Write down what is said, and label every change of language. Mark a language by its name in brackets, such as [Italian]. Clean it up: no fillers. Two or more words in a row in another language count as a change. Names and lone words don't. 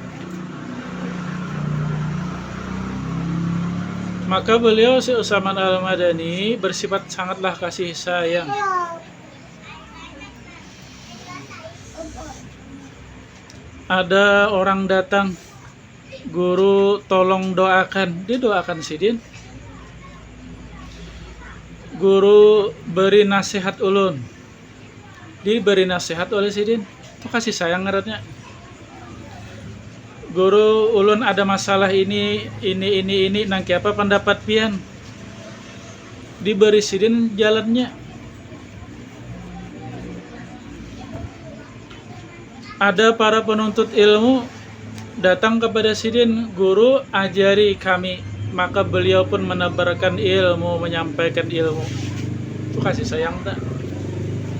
[Indonesian] Maka beliau Syekh Saman Al-Madani bersifat sangatlah kasih sayang. Ada orang datang, [Banjar] guru tolong doakan, dia doakan sidin. Guru beri nasihat ulun, diberi nasihat oleh sidin. Itu kasih sayang ngarannya. Guru ulun ada masalah ini, nangki apa pendapat pian, diberi sidin jalannya. [Indonesian] Ada para penuntut ilmu datang kepada sidin, guru ajari kami, maka beliau pun menebarkan ilmu, menyampaikan ilmu. Itu kasih sayang tak?